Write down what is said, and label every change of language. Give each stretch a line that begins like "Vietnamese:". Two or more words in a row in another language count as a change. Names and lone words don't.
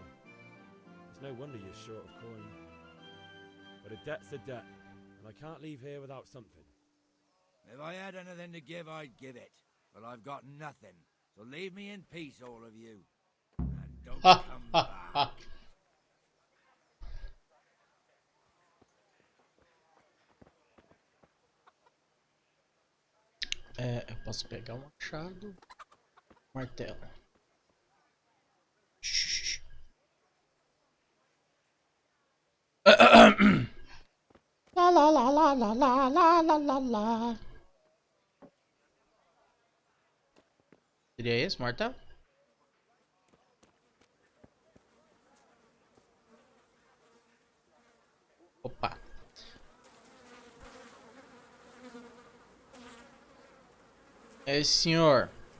English: It's no wonder you're short of coin. But a debt's a debt, and I can't leave here without something. If I had anything to give, I'd give it. But I've got nothing. So leave me in peace, all of you. And don't come back.
Portuguese: Eu posso pegar um machado. Martelo. Shhh. La la la la la la la la la la. Seria esse, martelo? Opa. É, senhor.